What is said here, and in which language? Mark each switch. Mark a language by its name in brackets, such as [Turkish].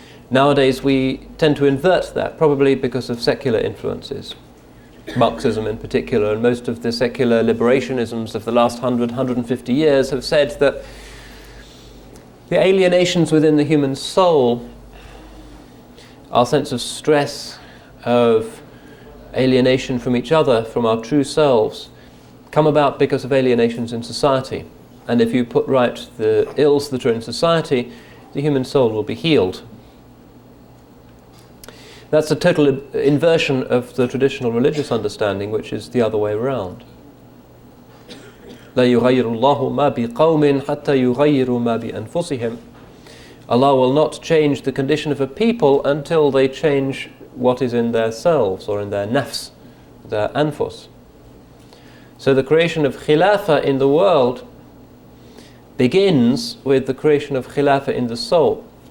[English] Nowadays we tend to invert that, probably because of secular influences, Marxism in particular, and most of the secular liberationisms of the last 150 years have said that the alienations within the human soul, our sense of stress, of alienation from each other, from our true selves, come about because of alienations in society. And if you put right the ills that are in society, the human soul will be healed. That's a total inversion of the traditional religious understanding, which is the other way around. [Arabic] لا يغير الله ما بقوم حتى يغيروا ما بأنفسهم. [English] Allah will not change the condition of a people until they change what is in their selves, or in their nafs, their anfus. So the creation of khilafah in the world begins with the creation of khilafah in the soul.